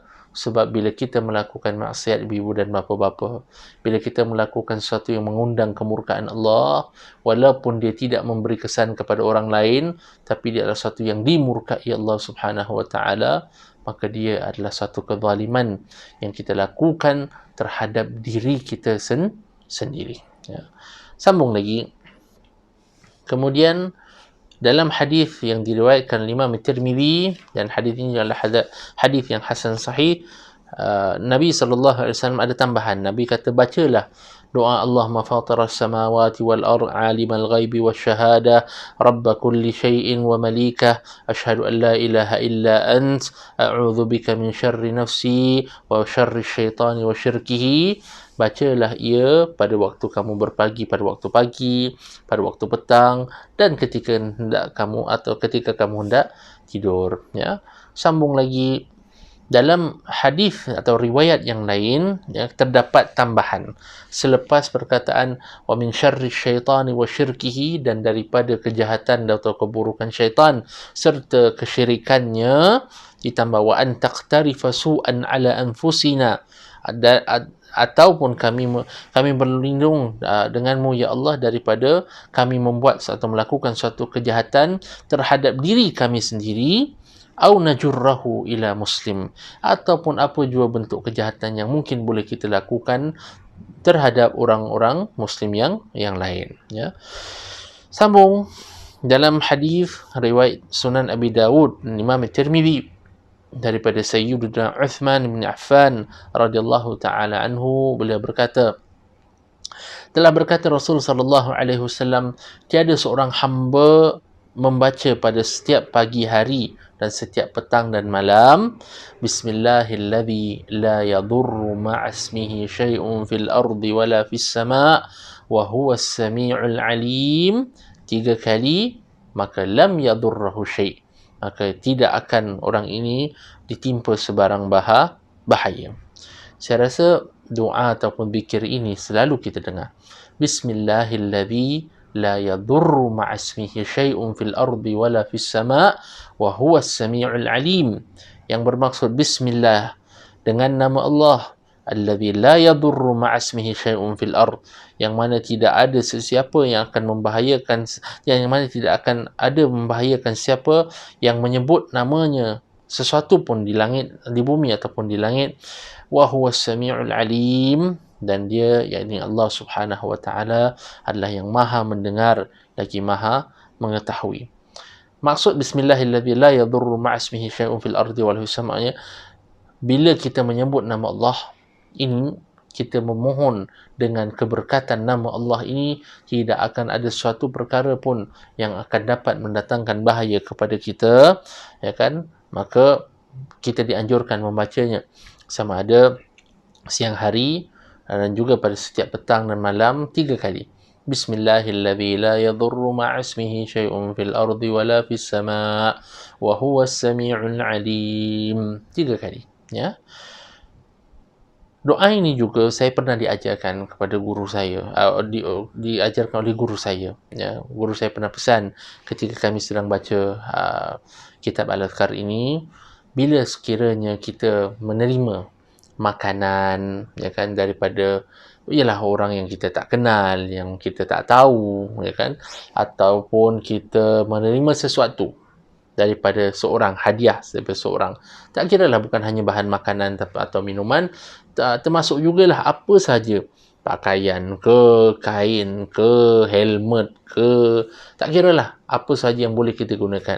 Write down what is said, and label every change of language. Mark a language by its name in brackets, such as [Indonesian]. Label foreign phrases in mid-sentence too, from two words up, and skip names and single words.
[Malay] Sebab bila kita melakukan maksiat ibu dan bapa-bapa, bila kita melakukan sesuatu yang mengundang kemurkaan Allah, walaupun dia tidak memberi kesan kepada orang lain, tapi dia adalah sesuatu yang dimurkai Allah [Arabic] سبحانه وتعالى, [Malay] maka dia adalah satu kezaliman yang kita lakukan terhadap diri kita sendiri, ya. Sambung lagi. Kemudian dalam hadis yang diriwayatkan Imam Tirmizi, dan hadis ini adalah hadis yang hasan sahih, Nabi SAW ada tambahan. Nabi kata, bacalah doa [Arabic] اللهم فاطر السماوات والأرض عالم الغيب والشهادة رب كل شيء ومليكه أشهد أن لا إله إلا أنت أعوذ بك من شر نفسي وشر الشيطان وشركه. [Malay] Bacalah ia pada waktu kamu berpagi, pada waktu pagi, pada waktu petang, dan ketika kamu hendak tidur, ya. Sambung lagi, dalam hadis atau riwayat yang lain, ya, terdapat tambahan selepas perkataan [Arabic] ومن شر الشيطان وشركه, [Malay] dan daripada kejahatan atau keburukan syaitan serta kesyirikannya, ditambah [Arabic] وأن نقترف سوءا على أنفسنا, [Malay] ataupun kami berlindung denganmu ya Allah daripada kami membuat atau melakukan suatu kejahatan terhadap diri kami sendiri, [Arabic] أو نجره إلى مسلم, [Malay] ataupun apa jua bentuk kejahatan yang mungkin boleh kita lakukan terhadap orang-orang muslim yang lain, ya. Sambung dalam hadis riwayat Sunan Abi Dawud, Imam Tirmizi, daripada Sayyidina Uthman bin Affan [Arabic] رضي الله تعالى [Malay] anhu, beliau berkata, telah berkata Rasul [Arabic] صلى الله عليه وسلم, [Malay] tiada seorang hamba membaca pada setiap pagi hari dan setiap petang dan malam, [Arabic] بسم الله الذي لا يضر مع اسمه شيء في الأرض ولا في السماء وهو السميع العليم, [Malay] 3 kali, maka [Arabic] لم يضره شيء', [Malay] maka tidak akan orang ini ditimpa sebarang bahaya. Saya rasa doa ataupun zikir ini selalu kita dengar. [Arabic] بسم الله الذي لا يضر مع اسمه شيء في الأرض ولا في السماء وهو السميع العليم, [Malay] yang bermaksud bismillah, dengan nama Allah, [Arabic] الذي لا يضر مع اسمه شيء في الأرض, [Malay] yang mana tidak ada sesiapa yang akan membahayakan, yang mana tidak akan ada membahayakan siapa yang menyebut namanya sesuatu pun di langit, di bumi ataupun di langit, [Arabic] وهو السميع العليم, [Malay] dan dia, yakni Allah [Arabic] سبحانه وتعالى, [Malay] adalah yang maha mendengar lagi maha mengetahui. [Arabic] Maksud بسم الله الذي لا يضر مع اسمه شيء في الأرض والسماء, [Malay] bila kita menyebut nama Allah ini, kita memohon dengan keberkatan nama Allah ini, tidak akan ada suatu perkara pun yang akan dapat mendatangkan bahaya kepada kita, ya kan? Maka kita dianjurkan membacanya sama ada siang hari dan juga pada setiap petang dan malam 3 kali. [Arabic] بسم الله الذي لا يضر مع اسمه شيء في الأرض ولا في السماء وهو السميع العليم. [Malay] 3 kali, ya. Doa ini juga saya pernah diajarkan kepada guru saya, diajarkan oleh guru saya. Ya, guru saya pernah pesan ketika kami sedang baca kitab Al-Adhkar ini, bila sekiranya kita menerima makanan, ya kan, daripada ialah orang yang kita tak kenal, yang kita tak tahu, ya kan, ataupun kita menerima sesuatu daripada seorang, hadiah daripada seorang, tak kiralah bukan hanya bahan makanan atau minuman, termasuk jugalah apa sahaja, pakaian ke, kain ke, helmet ke, tak kiralah apa sahaja yang boleh kita gunakan.